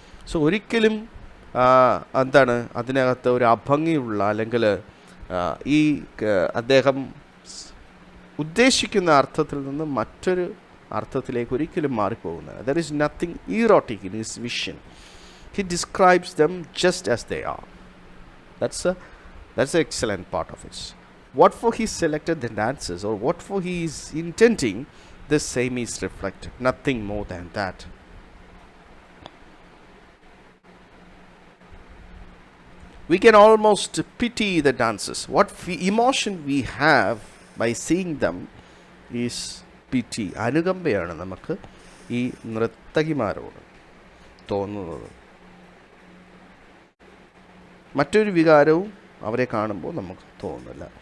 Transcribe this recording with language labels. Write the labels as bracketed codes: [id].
[ml] So ഒരിക്കലും എന്താണ് അതിനകത്ത് ഒരു അഭംഗിയുള്ള, അല്ലെങ്കിൽ ഈ അദ്ദേഹം ഉദ്ദേശിക്കുന്ന അർത്ഥത്തിൽ നിന്ന് മറ്റൊരു അർത്ഥത്തിലേക്ക് ഒരിക്കലും മാറിപ്പോകുന്നത്. [en] There is nothing erotic in his vision. He describes them just as they are. That's That's the excellent part of it. What for he selected the dances, or what for he is intending, the same is reflected. Nothing more than that. We can almost pity the dances. What emotion we have by seeing them is pity. [ml] അനുകമ്പയാണ് നമുക്ക് ഈ നർത്തകിമാരോട് തോന്നുന്നത്. മറ്റൊരു വികാരവും അവരെ കാണുമ്പോൾ നമുക്ക് തോന്നുന്നില്ല.